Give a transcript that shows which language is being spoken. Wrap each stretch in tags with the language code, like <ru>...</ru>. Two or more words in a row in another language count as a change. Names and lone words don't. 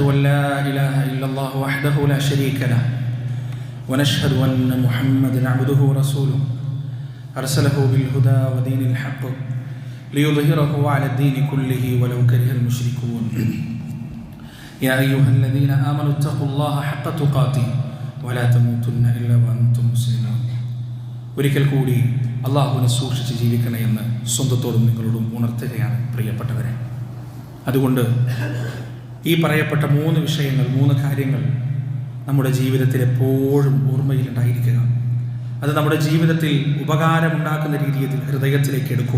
<ar>أن لا إله إلا الله وحده لا شريك له ونشهد أن محمدًا عبده ورسوله أرسله بالهدى ودين الحق ليظهره على الدين كله ولو كره المشركون يا أيها الذين آمنوا اتقوا الله حق تقاته ولا تموتن إلا وأنتم مسلمون.</ar> <ml>ഒരിക്കൽ കൂടി അള്ളാഹുവിനെ സൂക്ഷിച്ച് ജീവിക്കണമെന്ന് സ്വന്തത്തോടും നിങ്ങളോടും ഉണർത്തുകയാണ് പ്രിയപ്പെട്ടവരെ. അതുകൊണ്ട് ഈ പറയപ്പെട്ട 3 വിഷയങ്ങൾ, 3 കാര്യങ്ങൾ നമ്മുടെ ജീവിതത്തിൽ എപ്പോഴും ഓർമ്മയിലുണ്ടായിരിക്കുക. അത് നമ്മുടെ ജീവിതത്തിൽ ഉപകാരമുണ്ടാക്കുന്ന രീതിയിൽ ഹൃദയത്തിലേക്ക് എടുക്കുക.</ml>